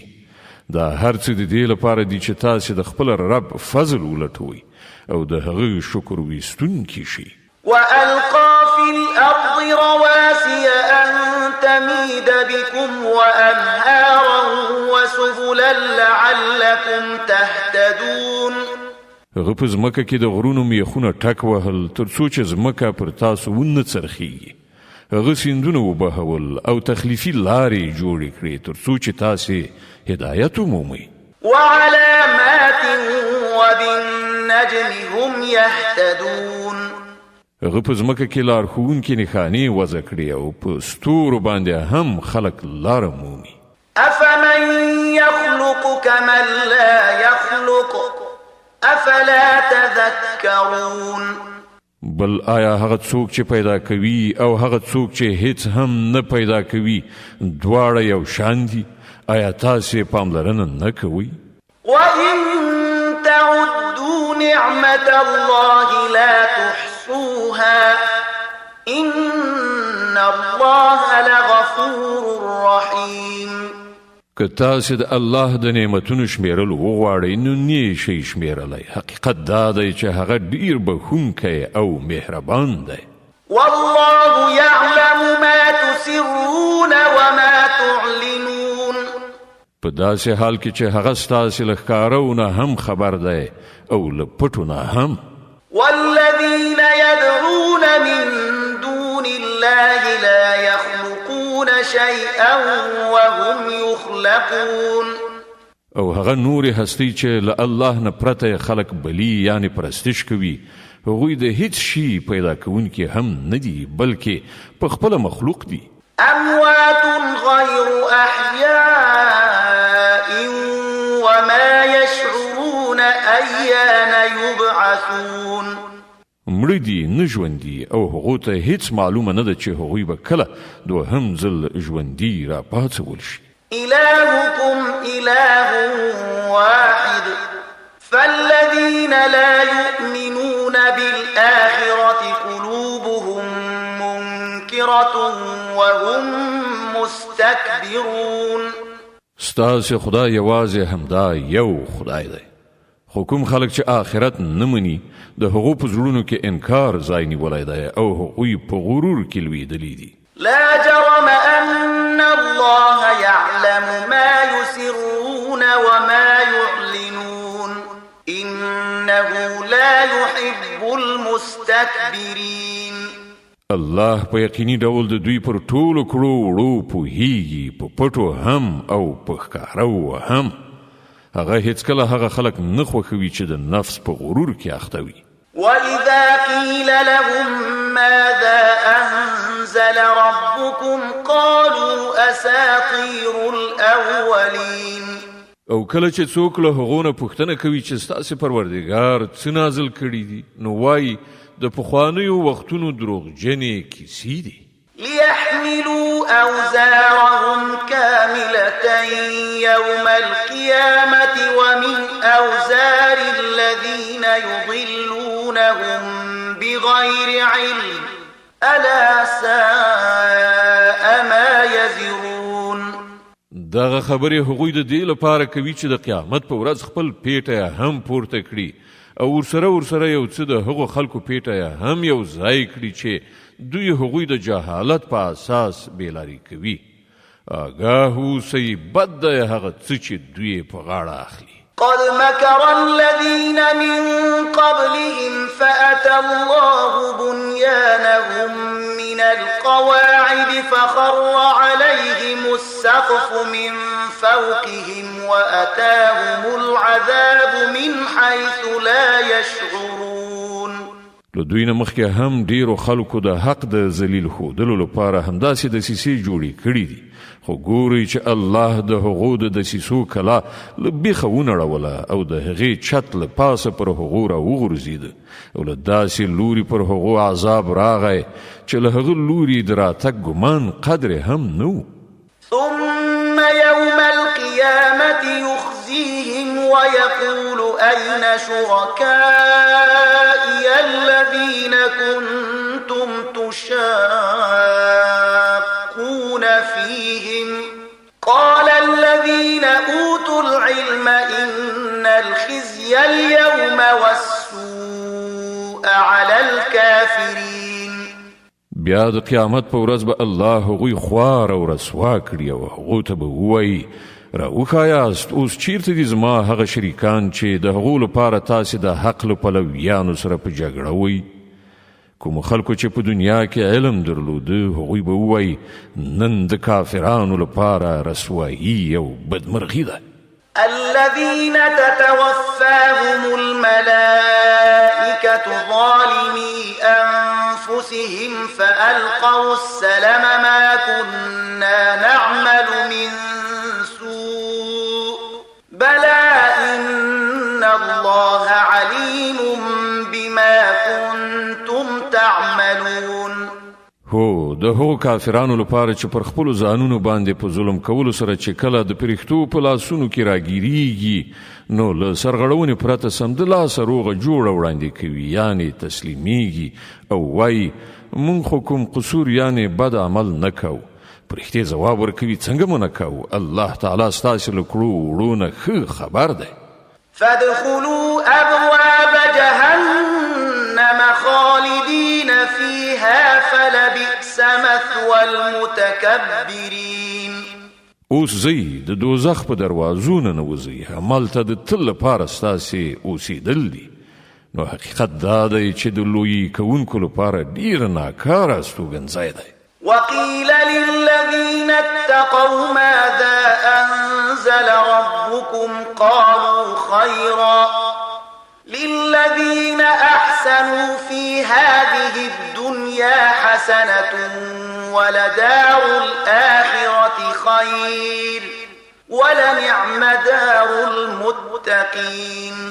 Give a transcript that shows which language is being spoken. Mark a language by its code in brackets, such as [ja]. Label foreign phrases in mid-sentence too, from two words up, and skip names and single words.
[ps] دا هر څه د دې لپاره دي چې تاسې د خپل رب فضل ولټوئ او د هغه شکر ویستونکي شئ. [ar] وألقى في الأرض رواسي أن تميد بكم وأنهارا وسبلا لعلكم تهتدون. [ps] هغه په ځمکه کې د غرونو میخونه ټک وهل تر څو چې ځمکه پر تاسو ونه څرخیږي. هغه سیندونه وبهول او تخلیفي لارې جوړې کړې تر څو چې تاسې هدایت ومومئ. [ar] وعلامات وبالنجم هم يهتدون. [ps] هغه په ځمکه کې لارښوونکي نښانې وضع کړې او په ستورو باندې هم خلک لاره مومي. [ar] أفمن يخلق كمن لا يخلق أفلا تذكرون. [ps] بل آیا هغه څوک چې پیدا کوي او هغه څوک چې هیڅ هم نه پیدا کوي دواړه یو شان دي؟ آیا تاسې پاملرنه نه کوئ؟ [ar] وإن تعدوا نعمة الله لا تحصوها إن الله لغفور رحيم. [ps] که تاسې د الله د نعمتونو شمیرل وغواړئ نو نه شئ شمیرلی. حقیقت دا دی چې هغه ډېر بخښونکی او مهربان دی. [ar] والله يعلم ما تسرون وما تعلنون. [ps] په داسې حال کې چې هغه ستاسې له ښکارو نه هم خبر دی او له پټو نه هم. [ar] والذين يدعون من دون الله لا يخلقون شيئا وهم يخلقون. [ps] او هغه نورې هستۍ چې له الله نه پرته خلک بلی یعنی پرستش کوي هغوی د هیڅ شي پیدا کوونکي هم نه دي بلکې په خپله مخلوق دي. [ar] أموات غير أحياء وما يشعرون أيان يبعثون. [ps] مړه دي نه ژوندي او هغو ته هیڅ معلومه نه ده چې هغوی به کله دوهم ځل ژوندي را پاڅول شي. [ar] إلهكم إله واحد فالذين لا يؤمنون بالآخرة قلوبهم منكرة وهم مستكبرون. [ps] ستاسې خدای یوازې همدا یو خدای دی، خو کوم خلک چې آخرت نه مني د هغو په زړونو کې انکار ځای نیولی دی او هغوی په غرور کې لویدلي دي. [ar] لا جرم أن الله يعلم ما يسرون وما يعلنون إنه لا يحب المستكبرين. [ps] الله په یقیني ډول د دوی پر ټولو کړو وړو پوهیږي، په پټو هم او په ښکارو هم. هغه هیڅکله هغه خلک نه خوښوي چې د نفس په غرور کې اخته وي. [ar] وإذا قيل لهم ماذا أنزل ربكم قالوا أساطير الأولين. [ps] او کله چې څوک له هغو نه پوښتنه کوي چې ستاسې پروردګار څه نازل کړي دي نو وایي د پخوانیو وختونو دروغجنې کیسې دي. [ar] ليحملوا أوزارهم كاملة يوم القيامة ومن أوزار الذين يضلونهم بغير علم ألا ساء ما يزرون. [ps] دغه خبرې هغوی د دې لپاره کوي چې د قیامت په ورځ خپل پیټه هم پورته کړي او ورسره یو څه د هغو خلکو پیټه هم یو ځای کړي چې دوی هغوی د جهالت په اساس بیلاری کوي. آگاه اوسئ بد دی هغه څه چې دوی په غاړه اخلي. [ar] قد مكر الذين من قبلهم فأتى الله بنيانهم من القواعد فخر عليهم السقف من فوقهم وأتاهم العذاب من حيث لا يشعرون. [ps] له دوی نه مخکې هم ډیرو خلکو د حق د ذلیل ښودلو لپاره همداسې دسیسې جوړې کړي دي، خو ګورئ چې الله د هغو د دسیسو کلا له بیخه ونړوله او د هغې چت له پاسه پر هغو راوغورځېده او له داسې لوري پر هغو عذاب راغی چې له هغه لوري د راتګ ګمان قدر هم نه و. [ar] ثم يوم القيامة يخزيهم ويقول أين شركائي الذين كنتم تشاقون فيهم قال الذين أوتوا العلم إن الخزي اليوم والسوء على الكافرين. [ps] بیا د قیامت په ورځ به الله هغوی خوار او رسوا کړي او هغو ته به ووایي راوښایاست اوس چیرته دي زما هغه شریکان چې د هغو لپاره تاسې د حق له پلویانو سره په جګړه وئ. کومو خلکو چې په دنیا کې علم درلوده هغوی به ووایي نن د کافرانو لپاره رسوایي او بدمرغي ده. [ar] الذين تتوفاهم الملائكة ظالمي أنفسهم فألقوا السلم ما كنا نعمل من سوء بلى إن الله عليم بما كنتم تعملون. [ps] هو د هغو کافرانو لپاره چې پر خپلو ځانونو باندې په ظلم کولو سره چې کله د پرښتو په لاسونو کې راګیریږي نو له سرغړونې پرته سمدلاسه روغه جوړه وړاندې کوي یعنې تسلیمیږي او وایي مونږ خو کوم قصور یعنې بد عمل نه کوو. پرښتې ځواب ورکوي څنګه مو نه کوو، الله تعالی ستاسې له کړو وړو نه ښه خبر دی. [ar] فادخلوا أبواب جهنم خالدين فيها فلبئس مثوى المتكبرين. [ps] اوس زی د دوزخ په دروازو نه نوځئ، همالته د تل لپاره ستاسې اوسېدل دي. نو حقیقت دا دی چې د لویي کوونکو لپاره ډېر ناکاره استوګنځی دی. [ar] وقيل للذين اتقوا ماذا أنزل ربكم قالوا خيرا للذين أحسنوا في هذه الدنيا حسنة ولدار الآخرة خير ولنعم دار المتقين.